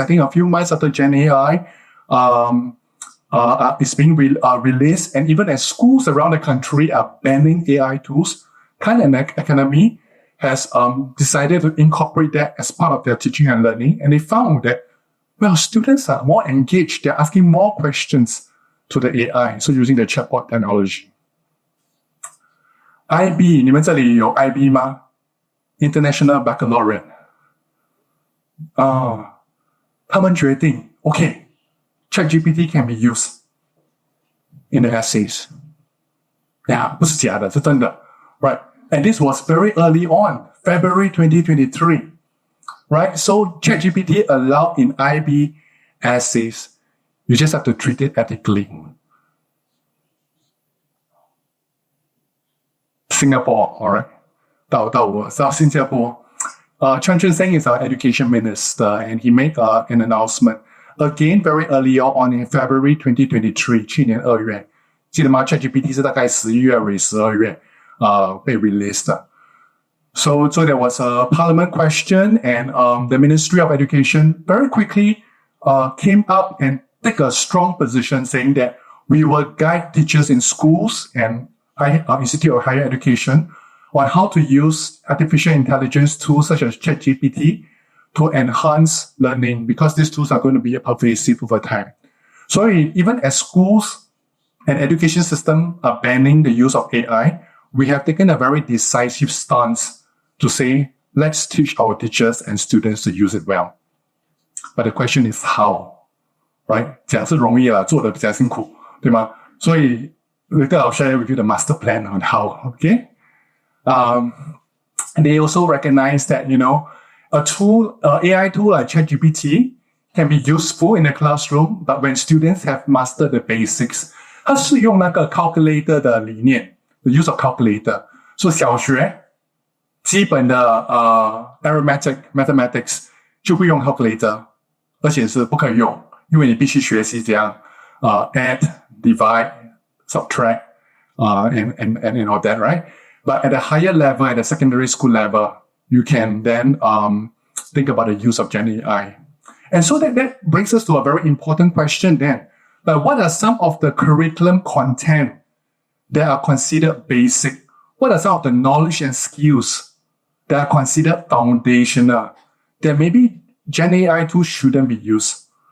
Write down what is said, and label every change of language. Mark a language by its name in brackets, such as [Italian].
[English] I think a few months after Gen AI is being released, and even as schools around the country are banning AI tools, Khan Academy has decided to incorporate that as part of their teaching and learning. And they found that, well, students are more engaged. They're asking more questions to the AI, so using the chatbot technology. [Chinese] IB, 你们这里有 IB 吗？ [English] International Baccalaureate. [Chinese] 他们决定 [English] okay, ChatGPT can be used in the essays. [Chinese] Yeah, 不是假的，是真的 right? [English] And this was very early on, February 2023, right? So ChatGPT allowed in IB essays. You just have to treat it ethically. Singapore, all right? [Chinese] 到新加坡. [English] Chan Chun-seng is our education minister, and he made an announcement again very early on in February 2023, [Chinese] 去年2月. 记得吗 ChatGPT 是大概11月尾12月被 released. [English] So there was a parliament question, and the Ministry of Education very quickly came up and take a strong position saying that we will guide teachers in schools and Institute of Higher Education on how to use artificial intelligence tools such as ChatGPT to enhance learning because these tools are going to be pervasive over time. So even as schools and education system are banning the use of AI, we have taken a very decisive stance to say, let's teach our teachers and students to use it well. But the question is how, right? [Chinese] 讲是容易啦，做得比较辛苦，对吗？所以 [English] later I'll share with you the master plan on how, okay? They also recognize that, AI tool like ChatGPT can be useful in the classroom, but when students have mastered the basics, [Chinese] 它是用那个 [English] calculator [Chinese] 的理念 [English] the use of calculator. [Chinese] So 小学基本的 [English] arithmetic mathematics [Chinese] 就会用 calculator， 而且是不可以用，因为你必须学习这样 [English] add, divide, subtract, and all that, right? But at a higher level, at the secondary school level, you can then think about the use of Gen AI. And so that brings us to a very important question then. But what are some of the curriculum content that are considered basic? What are some of the knowledge and skills that are considered foundational that maybe Gen AI tools shouldn't be used?